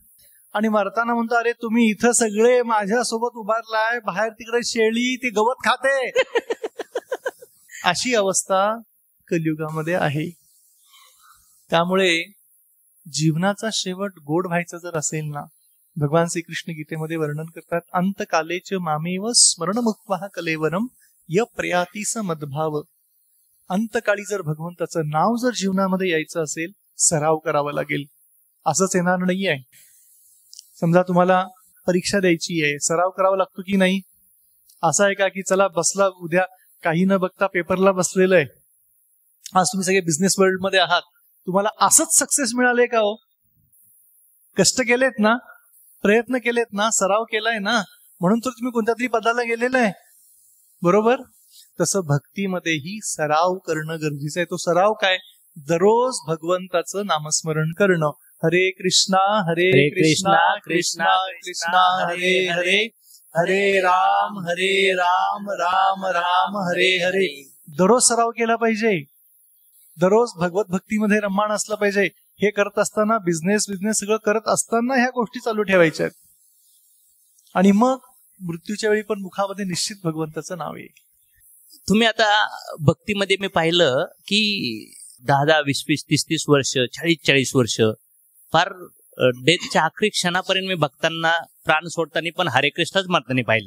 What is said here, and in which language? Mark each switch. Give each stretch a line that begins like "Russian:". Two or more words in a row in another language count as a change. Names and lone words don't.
Marathi: आणि मरताना म्हणतो, अरे तुम्ही इथं सगळे माझ्यासोबत उभारलाय, बाहेर तिकडे शेळी ती गवत खाते. अशी अवस्था कलियुगामध्ये आहे. त्यामुळे जीवनाचा शेवट गोड व्हायचा जर असेल ना, भगवान श्रीकृष्ण गीतेमध्ये वर्णन करतात,
Sanskrit: अंतकालेच मामेव स्मरण मुक्त्वा कलेवरम य प्रयाती स मद्भाव.
Marathi: अंतकाळी जर भगवंताचं नाव जर जीवनामध्ये यायचं असेल, सराव करावा लागेल. असंच येणार नाही आहे. समजा तुम्हाला परीक्षा द्यायची आहे, सराव करावा लागतो की नाही? असं आहे का की चला बसला, उद्या काही न बघता पेपरला बसलेलं आहे. आज तुम्ही सगळे
English: business world
Marathi: मध्ये आहात, तुम्हाला असंच सक्सेस मिळाले का हो? कष्ट केलेत ना, प्रयत्न केलेत ना, सराव केलाय ना, म्हणून तर तुम्ही कोणत्या तरी पदाला गेलेला आहे. बरोबर? तसं भक्तीमध्येही सराव करणं गरजेचं आहे. तो सराव काय? दररोज भगवंताचं नामस्मरण करणं.
Sanskrit: हरे कृष्णा कृष्णा कृष्णा हरे हरे, हरे राम राम राम हरे हरे.
Marathi: दररोज सराव केला पाहिजे. दररोज भगवत भक्तीमध्ये रममाण असलं पाहिजे. हे करत असताना बिझनेस सगळं करत असताना ह्या गोष्टी चालू ठेवायच्या आहेत. आणि मग मृत्यूच्या वेळी पण मुखामध्ये निश्चित भगवंताचं नाव येईल. तुम्ही आता भक्तीमध्ये मी पाहिलं की 10-10, 20-20, 30-30 वर्ष, 40-40 वर्ष, फार डेथच्या आखरी क्षणापर्यंत मी भक्तांना प्राण सोडताना पण हरे कृष्णच मारताना पाहिलंय.